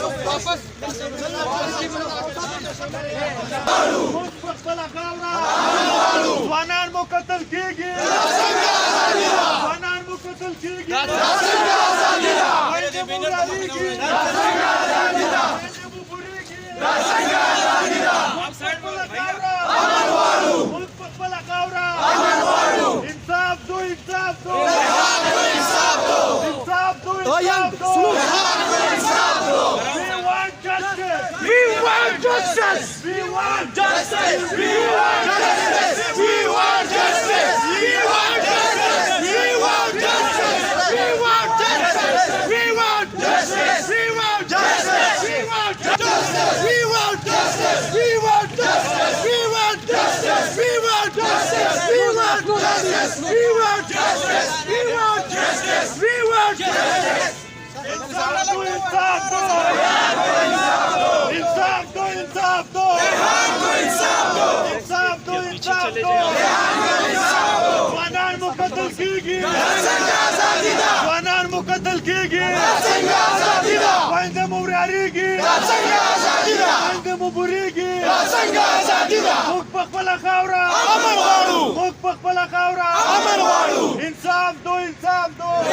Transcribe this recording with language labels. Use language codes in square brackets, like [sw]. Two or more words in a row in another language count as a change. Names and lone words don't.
[ps] واپس زنان مو قتل کیږي زنان مو قتل کیږي [ur] انصاف دو انصاف دو انصاف دو [en] We want justice! We want justice! We want justice! We want justice! We want justice! We want justice! We want justice! We want justice! We want justice! We want justice! We want justice! We want justice! We want justice! We want justice! We want justice! We want justice! We want justice! We want justice! [ur] انصاف دو انصاف دو انصاف دو انصاف دو انصاف دو انصاف دو [ps] زنان مو قتل کیږي زنان مو قتل کیږي خویندې مو ورارېږي خویندې مو بورېږي موږ په خپله خاوره موږ په خپله خاوره انصاف دو انصاف دو